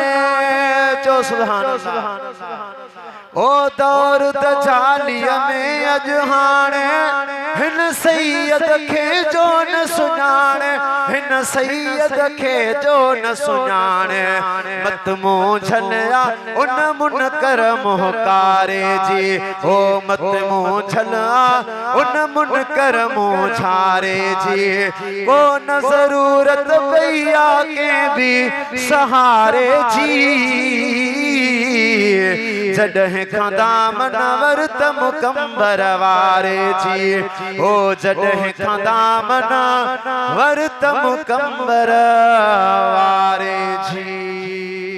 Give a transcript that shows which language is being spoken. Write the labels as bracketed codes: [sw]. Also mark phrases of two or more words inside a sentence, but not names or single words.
[sd] चो [ar] سبحان الله. [sd] ओ दौर तजालीअ में अॼु हाणे, हिन सैयद खे जो न सुञाणे, हिन सैयद खे जो न सुञाणे। मत मुंह झलिया उन मुनकर मोहकारे जी, ओ मत मुंह झलिया उन मुनकर मुंह झारे जी। को न जरूरत भैया के भी सहारे जी। जॾहिं खां दामन वरतम कंबर वारे जी, ओ जॾहिं खां दामन वरतम कंबर वारे जी।